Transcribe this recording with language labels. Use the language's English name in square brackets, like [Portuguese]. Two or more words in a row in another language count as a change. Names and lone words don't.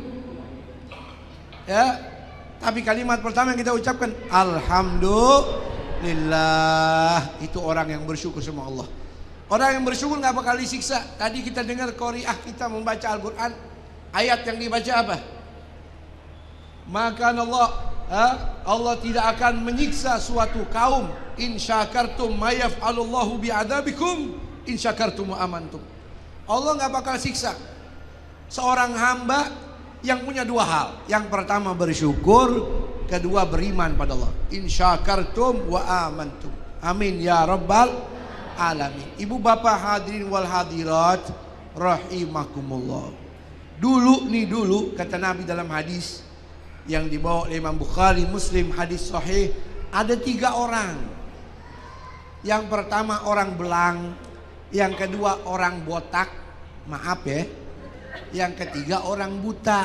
[Indonesian] Ya, tapi kalimat pertama yang kita ucapkan alhamdulillah. Itu orang yang bersyukur sama Allah. Orang yang bersyukur nggak bakal disiksa. Tadi kita dengar qari'ah kita membaca Al-Quran. Ayat yang dibaca apa? Maka Allah tidak akan menyiksa suatu kaum [Arabic] إن شكرتم ما يفعل الله بعذابكم إن شكرتم وآمنتم. [Indonesian] Allah nggak bakal siksa seorang hamba yang punya 2 hal. Yang pertama bersyukur, kedua beriman pada Allah. [Arabic] إن شكرتم وآمنتم. آمين يا رب العالمين. [Indonesian] Ibu bapak [Arabic] الحاضرين والحاضرات رحمكم الله. [Indonesian] Dulu kata Nabi dalam hadis yang dibawa oleh Imam Bukhari, Muslim, hadis sahih, ada 3 orang. Yang pertama orang belang, yang kedua orang botak, maaf ya, yang ketiga orang buta.